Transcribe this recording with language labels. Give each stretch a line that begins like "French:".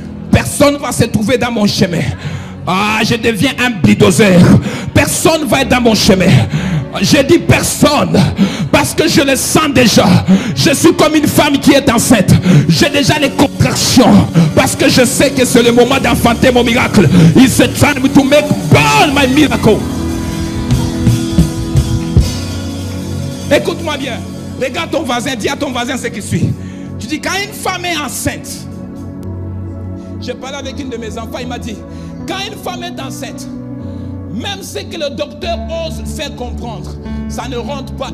French: Personne ne va se trouver dans mon chemin. Ah, je deviens un bulldozer. Personne ne va être dans mon chemin. Je dis personne, parce que je le sens déjà. Je suis comme une femme qui est enceinte. J'ai déjà les contractions, parce que je sais que c'est le moment d'enfanter mon miracle.
English: It's a time to make born my miracle.
French: Écoute-moi bien. Regarde ton voisin, dis à ton voisin ce qui suit. Tu dis, quand une femme est enceinte, j'ai parlé avec une de mes enfants, il m'a dit, quand une femme est enceinte, même ce que le docteur ose faire comprendre, ça ne rentre pas.